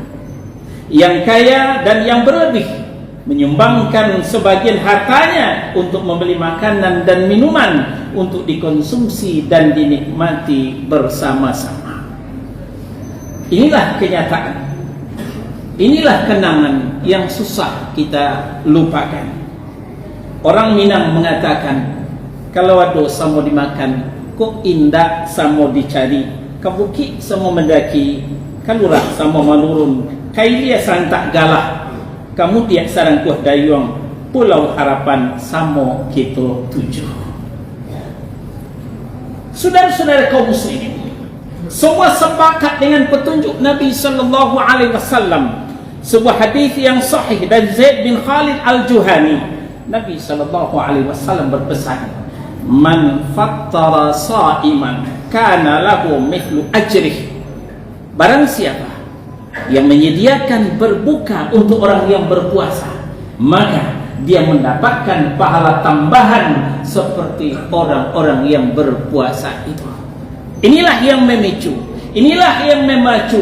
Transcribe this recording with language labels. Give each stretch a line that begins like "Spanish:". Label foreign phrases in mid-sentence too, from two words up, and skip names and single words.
Indonesian: Yang kaya dan yang berlebih menyumbangkan sebagian hartanya untuk membeli makanan dan minuman untuk dikonsumsi dan dinikmati bersama-sama. Inilah kenyataan. Inilah kenangan yang susah kita lupakan. Orang Minang mengatakan,
Minangkabau: kalau ada samo dimakan, kok indah samo dicari, kabuki samo mendaki, kalurah samo malurun, kailia santak galah, kamu tiak sarang kuah dayung, pulau harapan samo kita tuju.
Indonesian: Saudara-saudara kaum muslimin, semua sepakat dengan petunjuk Nabi
Arabic: sallallahu alaihi wasallam.
Indonesian: Sebuah hadis yang sahih dari Zaid bin Khalid al-Juhani Nabi
Arabic: sallallahu alaihi wasallam
Indonesian: berpesan,
Arabic: "Man fattara sha'iman kana lahu mithlu ajrih."
Indonesian: Barang siapa yang menyediakan berbuka untuk orang yang berpuasa, maka dia mendapatkan pahala tambahan seperti orang-orang yang berpuasa itu. Inilah yang memicu, inilah yang memacu.